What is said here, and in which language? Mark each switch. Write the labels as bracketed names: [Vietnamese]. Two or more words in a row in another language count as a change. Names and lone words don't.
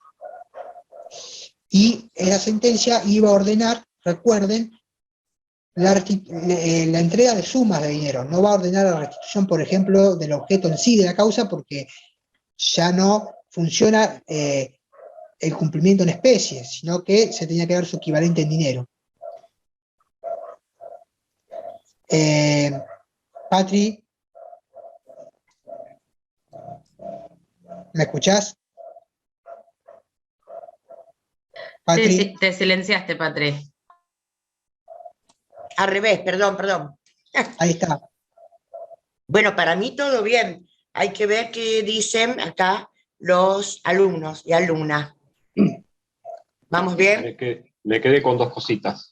[Spanish] Y esa sentencia iba a ordenar, recuerden, la entrega de sumas de dinero, no va a ordenar la restitución, por ejemplo, del objeto en sí de la causa, porque ya no funciona el cumplimiento en especie, sino que se tenía que dar su equivalente en dinero. Patri, ¿me escuchás? Patri, Sí, te silenciaste, Patri. Al revés, perdón. ahí está. Bueno, para mí todo bien. Hay que ver qué dicen acá los alumnos y alumnas. ¿Vamos bien? Me quedé con dos cositas.